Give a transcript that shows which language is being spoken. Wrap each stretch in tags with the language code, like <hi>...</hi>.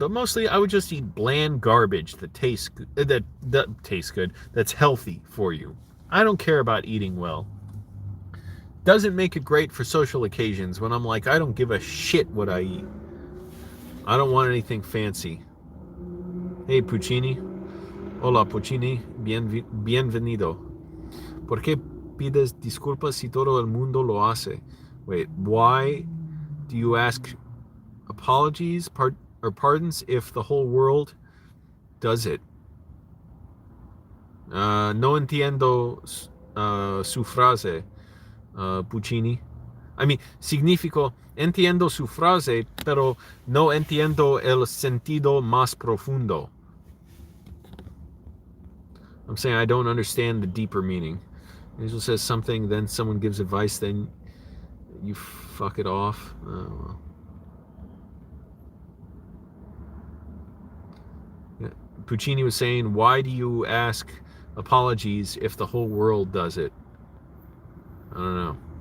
<en>But mostly I would just eat bland garbage that tastes good, that tastes good, that's healthy for you. I don't care about eating well. Doesn't make it great for social occasions when I'm like, I don't give a shit what I eat. I don't want anything fancy. Hey Puccini.</en> <es>Hola Puccini, bienvenido. ¿Por qué pides disculpas si todo el mundo lo hace?</es> <en>Wait, why do you ask apologies or pardons if the whole world does it?</en> <es>No entiendo su frase, Puccini.</es> <en>I mean,</en> <es>significo, entiendo su frase, pero no entiendo el sentido más profundo.</es> <en>I'm saying I don't understand the deeper meaning. Angelo says something, then someone gives advice, then you fuck it off. Well. Yeah. Puccini was saying, why do you ask apologies if the whole world does it? I don't know.</en>